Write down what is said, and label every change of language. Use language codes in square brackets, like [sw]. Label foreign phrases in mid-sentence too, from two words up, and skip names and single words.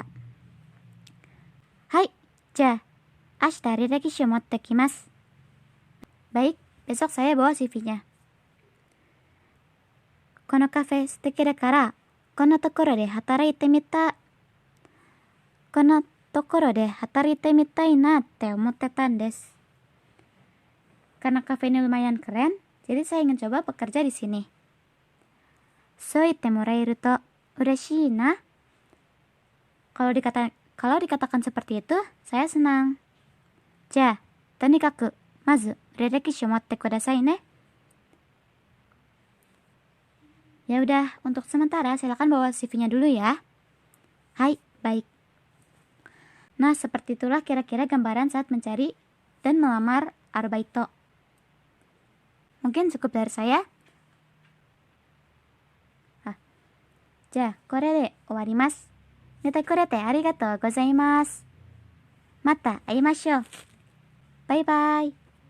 [ja] Hai, じゃ、明日履歴書持って来ます. [id] Baik, besok saya bawa CV-nya. [ja] このカフェ素敵だから、このところで働いてみたい. このところで働いてみたいなって思ってたです. [id] Karena kafe ini lumayan keren, jadi saya ingin coba bekerja di sini. [ja] そう言ってもらえると嬉しいな. [id] Kalau dikatakan seperti itu, saya senang. [ja] じゃ、とにかく、まず履歴書持ってくださいね. [id] Ya udah, untuk sementara silakan bawa CV-nya dulu ya. Hai, baik. Nah, seperti itulah kira-kira gambaran saat mencari dan melamar Arbeito. Mungkin cukup dari saya. [ja] じゃあ、これで終わります。寝てくれてありがとうございます。また会いましょう。バイバイ。